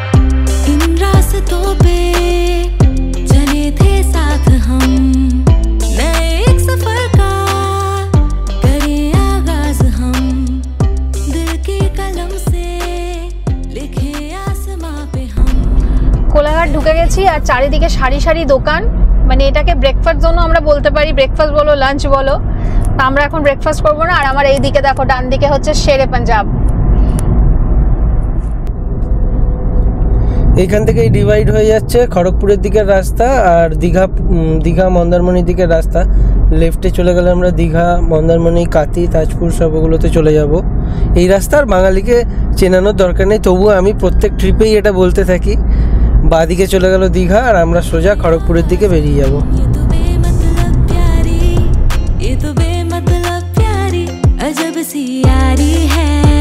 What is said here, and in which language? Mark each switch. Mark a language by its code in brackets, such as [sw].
[hi] रास्तों पे चले थे साथ हम, नए एक सफर का करें आगाज हम, दिल के कलम से लिखे आसमां पे हम। [bn] কোলাঘাট ঢুকে গেছি, আর চারিদিকে সারি সারি দোকান। মানে এটাকে ব্রেকফাস্ট জোনও আমরা বলতে পারি, ব্রেকফাস্ট বলো লাঞ্চ বলো। তা আমরা এখন ব্রেকফাস্ট করবো না। আর আমার এই দিকে দেখো, ডান দিকে হচ্ছে শেরে পাঞ্জাব। এইখান থেকেই ডিভাইড হয়ে যাচ্ছে খড়গপুরের দিকের রাস্তা আর দীঘা মন্দারমণির দিকের রাস্তা। লেফটে চলে গেলে আমরা দীঘা, মন্দারমণি, কাতি, তাজপুর সবগুলোতে চলে যাব। এই রাস্তার বাঙালিকে চেনানোর দরকার নেই, তবুও আমি প্রত্যেক ট্রিপেই এটা বলতে থাকি। বাঁদিকে চলে গেল দীঘা, আর আমরা সোজা খড়গপুরের দিকে বেরিয়ে যাব। [hi] ये तो बेमतलब प्यारी, ये तो बेमतलब प्यारी अजब सी यारी है,